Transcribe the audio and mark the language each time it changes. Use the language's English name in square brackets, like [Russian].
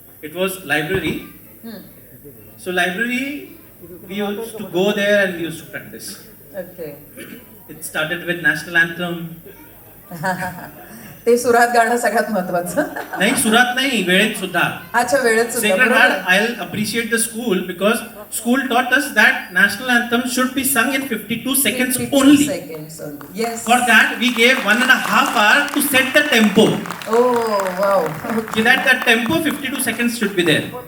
[English] It was library. So library, we used to go there and we used to practice. Okay. It started with national anthem. [Marathi] ते सुरात गाणं सगळ्यात महत्वाचं. नाही सुरात नाही वेळेत सुद्धा. अच्छा, वेळेत सुद्धा. [English] Sacred [Marathi] बरोबर [English] Heart, [Marathi] आहे. [English] I'll appreciate the school because school taught us that national anthem should be sung in 52 seconds 52 only. seconds only. Yes. For that, we gave 1.5 hours to set the tempo. Oh, wow. So that tempo 52 seconds should be there.